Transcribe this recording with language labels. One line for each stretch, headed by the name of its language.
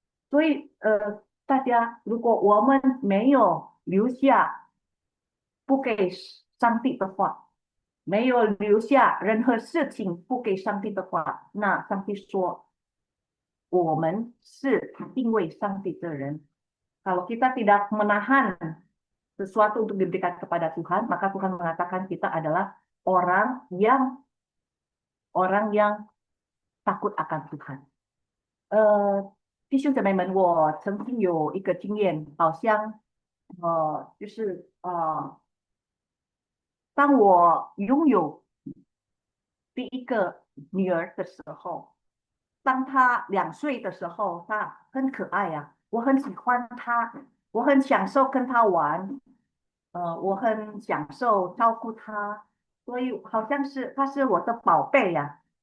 Chinese: 所以大家如果我们没有留下不给上帝的话，没有留下任何事情不给上帝的话，那上帝说我们是敬畏上帝的人.
Indonesian: Kalau kita tidak menahan sesuatu untuk diberikan kepada Tuhan, maka Tuhan mengatakan kita adalah orang yang takut akan Tuhan.
Chinese: 弟兄姊妹们，我曾经有一个经验，好像就是当我拥有第一个女儿的时候，当她2岁的时候，她很可爱呀，我很喜欢她，我很享受跟她玩，我很享受照顾她，所以好像是她是我的宝贝呀。